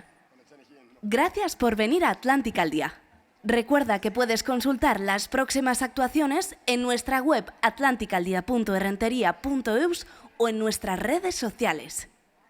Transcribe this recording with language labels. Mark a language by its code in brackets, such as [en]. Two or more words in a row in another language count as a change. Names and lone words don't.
[es] Gracias por venir a Atlantikaldia. Recuerda que puedes consultar las próximas actuaciones en nuestra web atlantikaldia.errenteria.eus o en nuestras redes sociales.